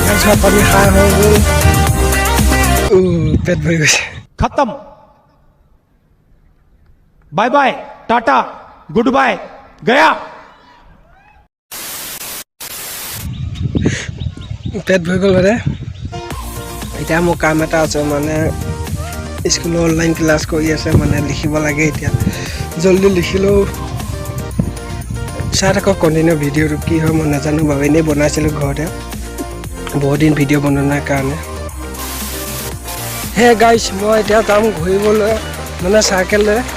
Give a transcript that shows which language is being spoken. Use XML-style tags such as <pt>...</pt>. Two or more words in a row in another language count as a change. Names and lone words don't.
<as>ভাত পানী খাই হৈ গ'ল পেট ভৰি গৈছে</as> <en>खत्म bye bye tata good bye गया</en> <as>পেট ভৰি গ'ল মানে এতিয়া মোৰ কাম এটা আছে মানে স্কুলৰ অনলাইন ক্লাছ কৰি আছে মানে লিখিব লাগে এতিয়া জলদি লিখিলেও চাই থাকক কণ্টিনিউ ভিডিঅ'টো কি হয় মই নাজানো বাৰু এনেই বনাইছিলোঁ ঘৰতে বহুত দিন ভিডিঅ' বনোৱা নাই কাৰণে</as> <en>hey guys</en> <as>মই এতিয়া যাম ঘূৰিবলৈ মানে চাইকেললৈ</as>